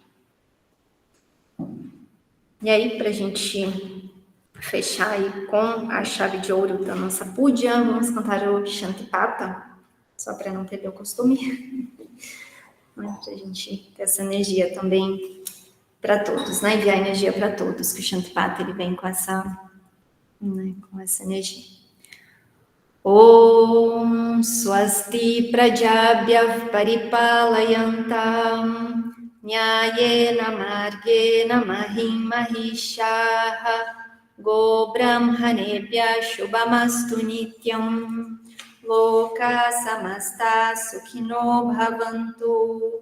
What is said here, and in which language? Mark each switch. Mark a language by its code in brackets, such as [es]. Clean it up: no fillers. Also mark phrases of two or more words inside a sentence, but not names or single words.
[pt] E aí, para a gente fechar aí com a chave de ouro da nossa puja, vamos cantar o Shantipata, só para não perder o costume. Para a gente ter essa energia também para todos, né? Enviar energia para todos, que o Shantipata ele vem com essa energia. [sa] ॐ स्वस्ति प्रजाभ्यः परिपालयन्तां न्यायेन मार्गेण महीं महीशाः गो ब्राह्मणेभ्यः शुभमस्तु नित्यं लोकाः समस्ताः सुखिनो भवन्तु